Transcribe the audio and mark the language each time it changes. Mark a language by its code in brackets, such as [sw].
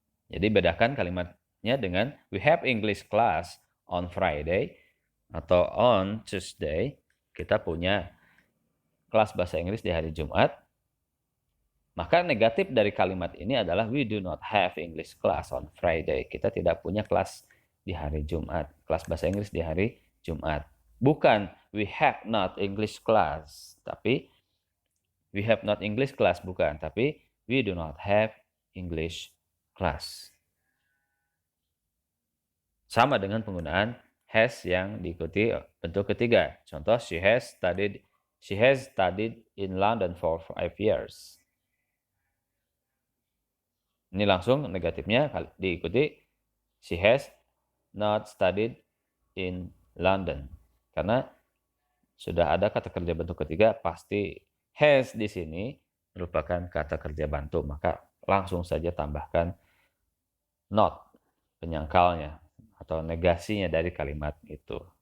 [id] Jadi bedakan kalimatnya dengan [en] we have English class on Friday [id] atau [en] on Tuesday. [id] Kita punya kelas bahasa Inggris di hari Jumat. Maka negatif dari kalimat ini adalah [en] we do not have English class on Friday. [id] Kita tidak punya kelas di hari Jumat, kelas bahasa Inggris di hari Jumat. Bukan [en] we have not English class, [id] tapi [en] we have not English class, [id] bukan, tapi [en] we do not have English class. [id] Sama dengan penggunaan has yang diikuti bentuk ketiga. Contoh, [en] she has studied in London for 5 years. [id] Ini langsung negatifnya diikuti [en] she has not studied in London. [id] Karena sudah ada kata kerja bentuk ketiga, pasti has di sini merupakan kata kerja bantu, maka langsung saja tambahkan not, penyangkalnya atau negasinya dari kalimat itu.